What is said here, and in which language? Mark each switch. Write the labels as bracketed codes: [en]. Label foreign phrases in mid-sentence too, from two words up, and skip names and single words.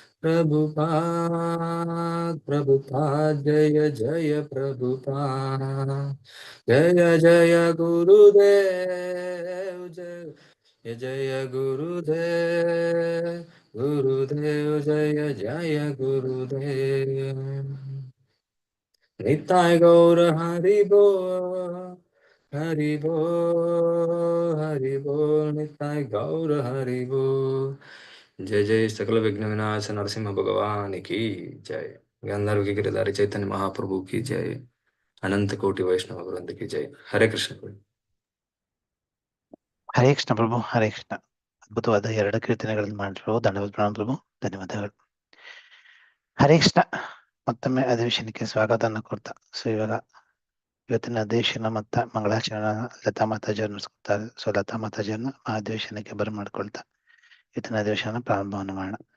[sa] ಪ್ರಭುಪಾದ್ ಪ್ರಭುಪಾದ್ ಜಯ ಜಯ ಪ್ರಭುಪಾದ್ ಜಯ ಜಯ ಗುರುದೇವ್ ಜಯ ಜಯ ಗುರುದೇವ್ ಗುರುದೇವ್ ಜಯ ಜಯ ಗುರುದೇವ್ ನಿತಾಯ ಗೌರ ಹರಿ ಬೋ ಹರಿ ಬೋ ಹರಿ ಬೋ ನಿತಾಯ ಗೌರ ಹರಿ ಬೋ ಜಯ ಜಯ ಸಕಲ ವಿಘ್ನ ವಿನಾಶ ನರಸಿಂಹ ಭಗವಾನ್ [hi] की जय गंधर्व की गिरधारी चैतन्य महाप्रभु की जय अनंत कोटि वैष्णव वृंद की जय हरे कृष्ण [kn] ಹರೇ ಕೃಷ್ಣ ಪ್ರಭು, ಹರೇ ಕೃಷ್ಣ. ಅದ್ಭುತವಾದ 2 ಕೀರ್ತನೆಗಳನ್ನು ಮಾಡಿದ್ರು. ಧನ್ಯವಾದ ಪ್ರಣಾಮ ಪ್ರಭು, ಧನ್ಯವಾದಗಳು. ಹರೇ ಕೃಷ್ಣ. ಮತ್ತೊಮ್ಮೆ ಅಧಿವೇಶನಕ್ಕೆ ಸ್ವಾಗತವನ್ನು ಕೊಡ್ತಾ, ಸೊ ಇವಾಗ ಇವತ್ತಿನ ಅಧಿವೇಶನ ಮತ್ತು ಮಂಗಳಾಚರಣ ಲತಾ ಮಾತಾಜಿಯವ್ರು ನಡೆಸ್ಕೊಡ್ತಾರೆ. ಸೊ ಲತಾ ಮಾತಾಜಿಯವ್ರನ್ನ ಆ ಅಧಿವೇಶನಕ್ಕೆ ಬರಮಾಡ್ಕೊಳ್ತಾ ಇವತ್ತಿನ ಅಧಿವೇಶನ ಪ್ರಾರಂಭವನ್ನು ಮಾಡೋಣ.